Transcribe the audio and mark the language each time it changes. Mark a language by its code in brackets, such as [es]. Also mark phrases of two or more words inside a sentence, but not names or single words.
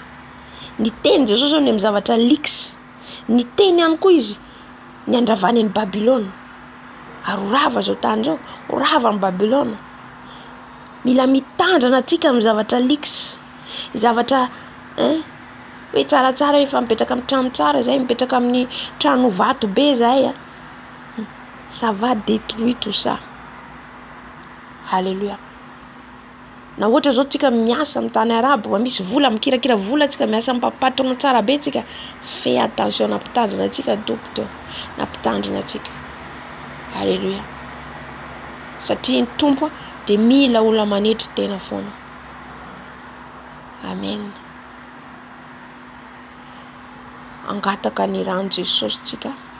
[mg] Ny teny Jesosy zao ny amin'ny zavatra lix. Ny teny ihany koa izy ny andravany ny Babylone. Ary orava zao tany zao, orava ny Babylone. Mila mitandrana atsika amin'ny zavatra lix. Zavatra hoe tsaratsara efa mipetraka amin'ny trano tsara zay, mipetraka amin'ny trano vato be zay. [fr] Ça va détruire tout ça. Alléluia. [mg] Na ohatra zao tsika miasa amin'ny tany arabo, misy vola mikirakira vola tsika miasa ampapatrona tsara be tsika, [fr] fais attention [mg] nampitandrina atsika docteur, nampitandrina atsika. Alléluia. Satria ny tompo de mila olona manetry tena foana. Amen. Angataka ny rano Jesosy tsika.